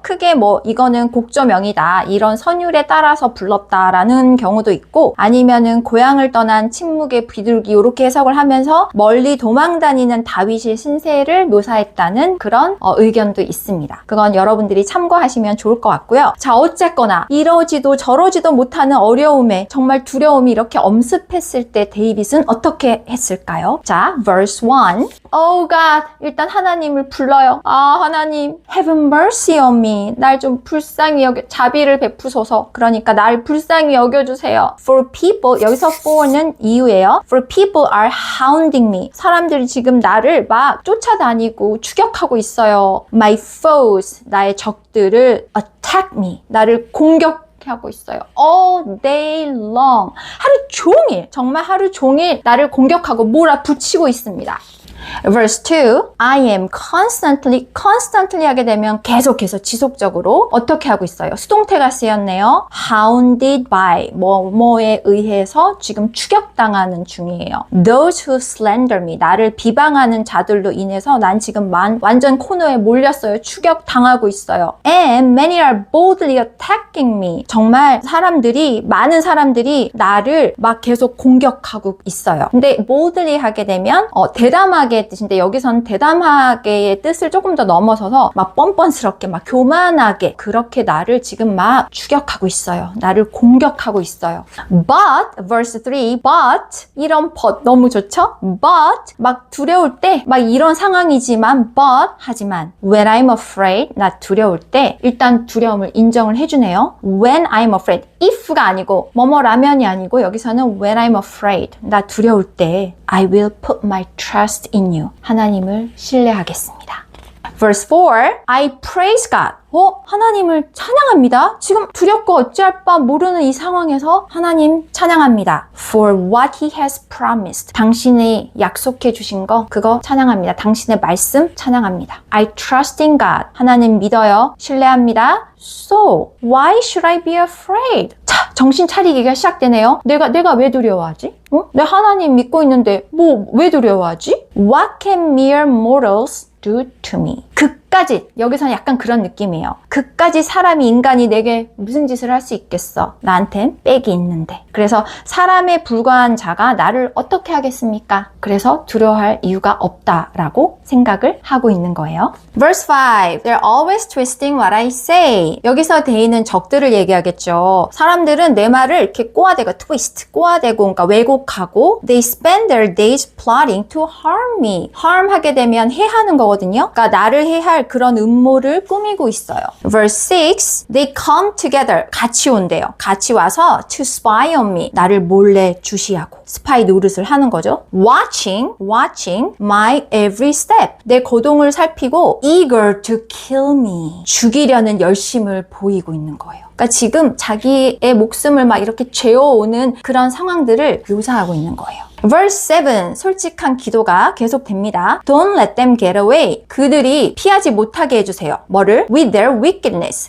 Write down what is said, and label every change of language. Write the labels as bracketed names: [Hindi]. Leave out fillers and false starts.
[Korean] 크게 뭐 이거는 곡조명이다, 이런 선율에 따라서 불렀다라는 경우도 있고, 아니면은 고향을 떠난 침묵의 비둘기 이렇게 해석을 하면서 멀리 도망다니는 다윗의 신세를 묘사했다는 그런 의견도 있습니다. 그건 여러분들이 참고하시면 좋을 것 같고요. 자, 어쨌거나 이러지도 저러지도 못하는 어려움에 정말 두려움이 이렇게 엄습했을 때 데이빗은 어떻게 했을까요? [English] 자, verse 1. Oh God, [Korean] 일단 하나님을 불러요. 아, 하나님, [English] have mercy on me. [Korean] 날 좀 불쌍히 자비를 베푸소서. 그러니까 날 불쌍히 여겨주세요. [English] For people, [Korean] 여기서 for는 이유예요. [English] For people are hounding me. [Korean] 사람들이 지금 나를 막 쫓아다니고 추격하고 있어요. [English] My foes, [Korean] 나의 적들을 [English] attack me. [Korean] 나를 공격하고 있어요. [English] All day long. [Korean] 하루 종일, 정말 하루 종일 나를 공격하고 몰아붙이고 있습니다. [English] Verse 2, I am constantly [Korean] 하게 되면 계속해서 지속적으로 어떻게 하고 있어요? 수동태가 쓰였네요. [English] Hounded by, [Korean] 뭐뭐에 의해서 지금 추격당하는 중이에요. [English] Those who slander me, [Korean] 나를 비방하는 자들로 인해서 난 지금 완전 코너에 몰렸어요. 추격당하고 있어요. [English] And many are boldly attacking me. [Korean] 정말 많은 사람들이 나를 막 계속 공격하고 있어요. 근데 boldly 하게 되면 대담하게 뜻인데 여기서는 대담하게의 뜻을 조금 더 넘어서서 막 뻔뻔스럽게 막 교만하게 그렇게 나를 지금 막 추격하고 있어요. 나를 공격하고 있어요. [English] But, verse 3, but 이런 but [Korean] 너무 좋죠? But 막 두려울 때 막 이런 상황이지만 but 하지만 [English] when I'm afraid [Korean] 나 두려울 때 일단 두려움을 인정을 해주네요. [English] When I'm afraid if가 [Korean] 아니고 뭐뭐라면이 아니고 여기서는 [English] when I'm afraid [Korean] 나 두려울 때 [English] I will put my trust in you. [Korean] 하나님을 신뢰하겠습니다. [English] Verse 4, I praise God. [Korean] 하나님을 찬양합니다. 지금 두렵고 어찌할 바 모르는 이 상황에서 하나님 찬양합니다. [English] For what He has promised. [Korean] 당신이 약속해 주신 거 그거 찬양합니다. 당신의 말씀 찬양합니다. [English] I trust in God. [Korean] 하나님 믿어요. 신뢰합니다. [English] So, why should I be afraid? [Korean] 자, 정신 차리기가 시작되네요. 내가 왜 두려워하지? 내 하나님 믿고 있는데 왜 두려워하지? [English] What can mere mortals do to me? [Korean] 그까지, 여기서는 약간 그런 느낌이에요. 그까지 인간이 내게 무슨 짓을 할 수 있겠어? 나한텐 빽이 있는데. 그래서 사람에 불과한 자가 나를 어떻게 하겠습니까? 그래서 두려워할 이유가 없다라고 생각을 하고 있는 거예요. [English] Verse 5, They're always twisting what I say. [Korean] 여기서 데이는 적들을 얘기하겠죠. 사람들은 내 말을 이렇게 꼬아대고 그러니까 왜곡하고 [English] They spend their days plotting to harm me. [Korean] harm 하게 되면 해하는 거거든요. 그러니까 나를 해야 할 그런 음모를 꾸미고 있어요. [English] Verse 6, they come together. [Korean] 같이 온대요. 같이 와서 [English] to spy on me. [Korean] 나를 몰래 주시하고. 스파이 노릇을 하는 거죠. [English] Watching my every step. [Korean] 내 거동을 살피고 [English] eager to kill me. [Korean] 죽이려는 열심을 보이고 있는 거예요. 그러니까 지금 자기의 목숨을 막 이렇게 죄어오는 그런 상황들을 묘사하고 있는 거예요. [English] Verse 7, [Korean] 솔직한 기도가 계속됩니다. [English] Don't let them get away. [Korean] 그들이 피하지 못하게 해주세요. 뭐를? [English] With their wickedness.